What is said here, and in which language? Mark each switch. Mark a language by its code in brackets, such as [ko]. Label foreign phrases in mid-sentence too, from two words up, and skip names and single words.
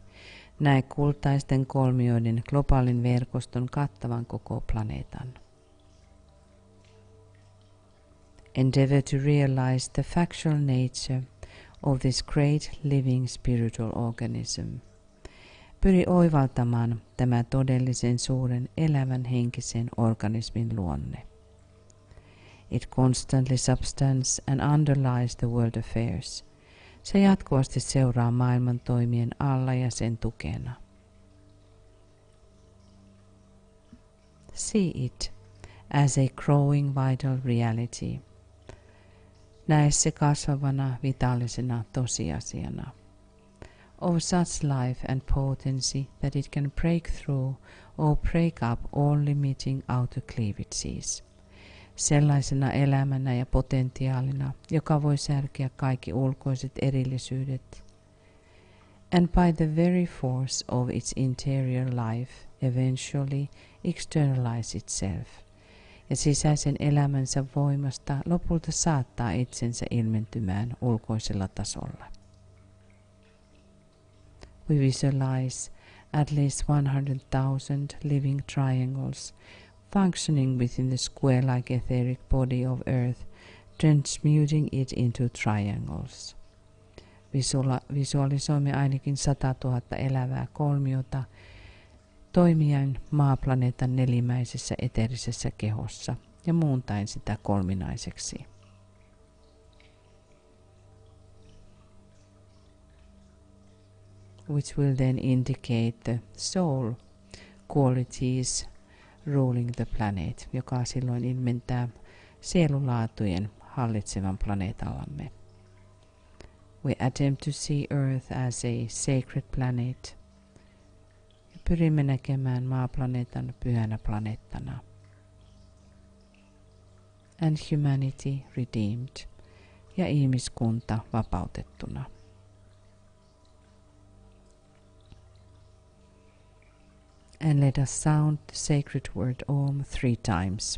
[fi] Näe kultaisten kolmioiden globaalin verkoston kattavan koko planeetan. [en] Endeavor to realize the factual nature of this great living spiritual organism. [fi] Pyri oivaltamaan tämä todellisen suuren elävän henkisen organismin luonne. [en] It constantly substance and underlies the world affairs. [fi] Se jatkuvasti seuraa maailman toimien alla ja sen tukena. [en] See it as a growing vital reality. [fi] Näe se kasvavana vitaalisena tosiasiana. [en] Of such life and potency that it can break through or break up all limiting outer cleavages. [fi] Sellaisena elämänä ja potentiaalina, joka voi särkeä kaikki ulkoiset erillisyydet. [en] And by the very force of its interior life, eventually externalize itself. [fi] Ja sisäisen elämänsä voimasta lopulta saattaa itsensä ilmentymään ulkoisella tasolla. [en] We visualize at least 100,000 living triangles functioning within the square-like etheric body of Earth, transmuting it into triangles. [fi] Visualisoimme ainakin 100 000 elävää kolmiota toimien maaplaneetan nelimäisessä eteerisessä kehossa ja muuntain sitä kolminaiseksi. [en] Which will then indicate the soul qualities ruling the planet, [fi] joka silloin ilmentää sielulaatujen hallitsevan planeetallamme. [en] We attempt to see Earth as a sacred planet. [fi] Ja pyrimme näkemään maaplaneetan pyhänä planeettana. [en] And humanity redeemed. [fi] Ja ihmiskunta vapautettuna. [en] And let us sound the sacred word Om 3 times.